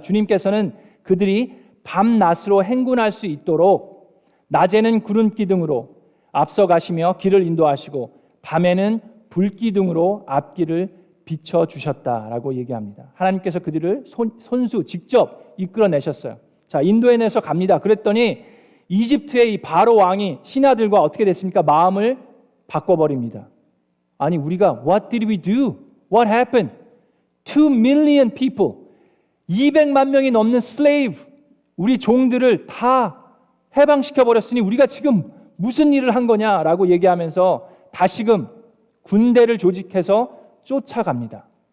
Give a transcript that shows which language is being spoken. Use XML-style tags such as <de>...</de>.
<ko>주님께서는 그들이 밤낮으로 행군할 수 있도록 낮에는 구름 기둥으로 앞서가시며 길을 인도하시고 밤에는 불기둥으로 앞길을 비춰주셨다라고 얘기합니다. 하나님께서 그들을 손수 직접 이끌어내셨어요. 자, 인도에 내서 갑니다. 그랬더니 이집트의 이 바로 왕이 신하들과 어떻게 됐습니까? 마음을 바꿔버립니다. 아니, 우리가</ko> <en>What did we do? What happened? 2 million people,</en> <ko>200만 명이 넘는 slave, 우리 종들을 다 해방시켜버렸으니 우리가 지금 무슨 일을 한 거냐라고 얘기하면서 다시금 군대를 조직해서 쫓아갑니다.</ko>